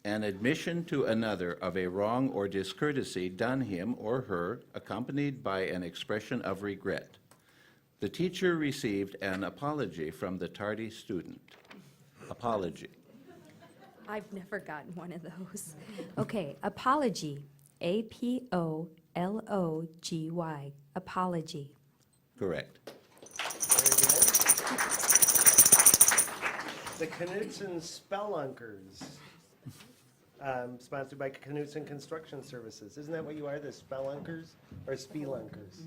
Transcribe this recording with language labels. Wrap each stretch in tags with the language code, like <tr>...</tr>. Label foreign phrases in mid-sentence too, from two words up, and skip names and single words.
<en>An admission to another of a wrong or discourtesy done him or her, accompanied by an expression of regret. The teacher received an apology from the tardy student. Apology. I've never gotten one of those. Okay, apology. A-P-O-L-O-G-Y. Apology. Correct. The Knutson Spelunkers, sponsored by Knutson Construction Services. Isn't that what you are, the Spelunkers or Spelunkers?</en>